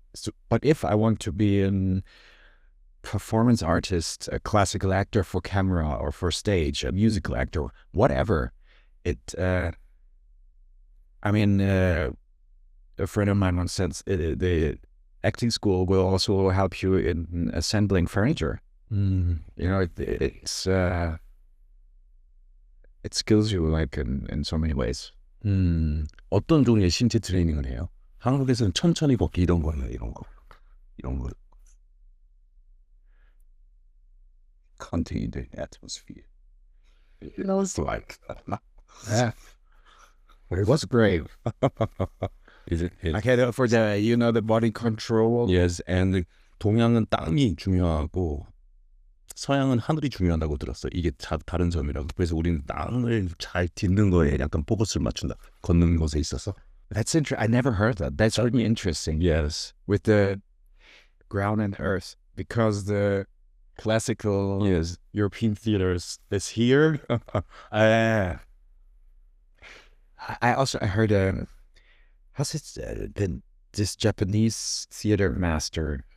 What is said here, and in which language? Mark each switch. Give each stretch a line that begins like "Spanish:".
English: So, but if I want to be an performance artist, a classical actor for camera or for stage, a musical actor, whatever, I mean, a friend of mine once said the acting school will also help you in assembling furniture. You know, it skills you like in so many ways.
Korean: 어떤 종류의 신체 트레이닝을 해요? 한국에서는 천천히 걷기 이런 거.
English: Continue the atmosphere. You know, it's like, yeah, it was great. Is it? I had for the, the body control. Yes, and
Korean: 동양은 땅이 중요하고 서양은 하늘이 중요하다고 들었어. 이게 다른 점이라고. 그래서 우리는 땅을 잘 딛는 거에 약간 포커스를 맞춘다. 걷는 것에 있어서.
English: That's interesting. I never heard that. That's really interesting. Yes. With the ground and earth, because the classical Yes. European theaters is here. uh, I heard how's it this Japanese theater master.